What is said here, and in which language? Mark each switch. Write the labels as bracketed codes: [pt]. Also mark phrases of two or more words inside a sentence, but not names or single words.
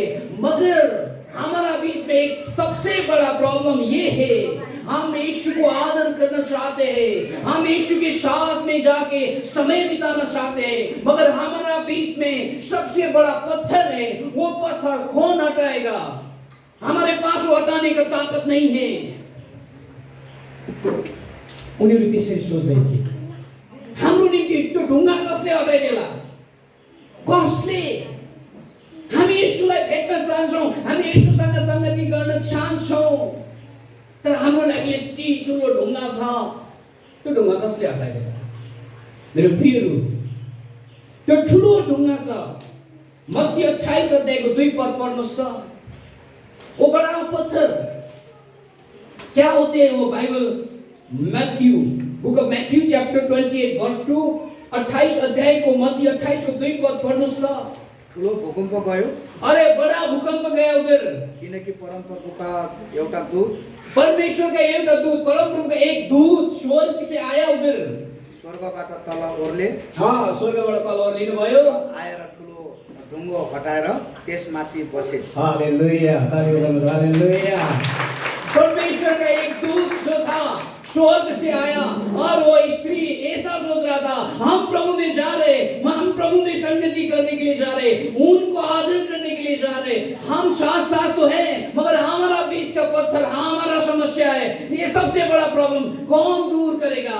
[hi] मगर हमारा बीच में एक सबसे बड़ा प्रॉब्लम ये है, हम यीशु को आदर करना चाहते हैं, हम यीशु के साथ में जाके समय बिताना चाहते हैं, मगर हमारा बीच में सबसे बड़ा पत्थर है। वो पत्थर कौन हटाएगा? हमारे पास वो हटाने का ताकत नहीं है। [ne] उनीहरू त्यसरी सोच्दै थिए, हाम्रो निम्ति त्यो ढुङ्गा कसले हटाइदेला? कसले? हामी येशूलाई भेट्न चाहन्छौँ, हामी येशूसँग संगति गर्न चाहन्छौँ, तर हाम्रो लागि यति ठुलो ढुङ्गा छ, त्यो ढुङ्गा कसले हटाइदेला? मेरो प्रियहरू, त्यो ठुलो ढुङ्गाका मत्ती 28 अध्यायको 2 पद पढ्नुहोस् त। [hi] वो बड़ा पत्थर क्या होते हैं? [ne] वो बाइबल मैथ्यू, [en] Book of Matthew chapter 28 verse 2, [ne] 28 अध्याय को मत्ती 28 को 2 पद पढ्नुहोस् त। ठुलो भूकम्प गयो, [hi] अरे बड़ा भूकंप गया उधर, [ne] किनकि परमप्रभुका एउटा दूत, [hi] परमेश्वर का एउटा दूत, परमप्रभु का एक दूत स्वर्ग से आया उधर, [ne] स्वर्गबाट तल ओर्ले, हाँ स्वर्गबाट तल ओर्लिनु भयो, आएर ठुलो ढुङ्गो हटाएर त्यसमाथि बसे। हालेलुया, हालेलुया। [hi] परमेश्वर का एक दूत जो था स्वर्ग से आया और वो स्त्री ऐसा सोच रहा था, हम प्रभु में जा रहे, हम प्रभु में संगति करने के लिए जा रहे, उनको आदर करने के लिए जा रहे, हम साथ साथ तो हैं, मगर हमारा बीच का पत्थर, हमारा समस्या है, ये सबसे बड़ा प्रॉब्लम कौन दूर करेगा?